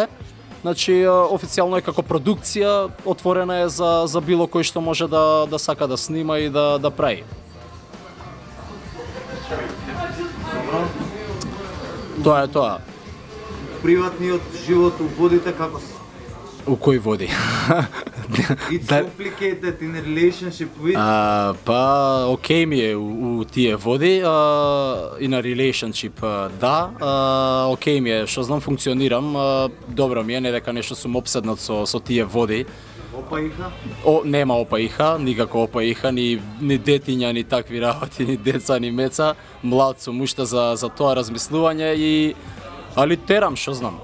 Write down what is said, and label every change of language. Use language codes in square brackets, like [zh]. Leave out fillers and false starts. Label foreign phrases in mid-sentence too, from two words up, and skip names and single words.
[mk] Значи, официјално е како продукција, отворена е за било кој што може да сака да снима и да прави. Тоа е тоа. Приватниот живот у водите како се? У кој води? [en] It's complicated in a relationship with? [mk] Па, окей ми е у тие води, [en] in a relationship, [mk] да, окей ми е, што знам, функционирам, добро ми е, не дека нешто сум обседнат со тие води. опаиха? Нема опаиха, никако опаиха, ни детиња, ни такви работи, ни деца, ни меца. Млад сум уште за тоа размислување али терам, што знам.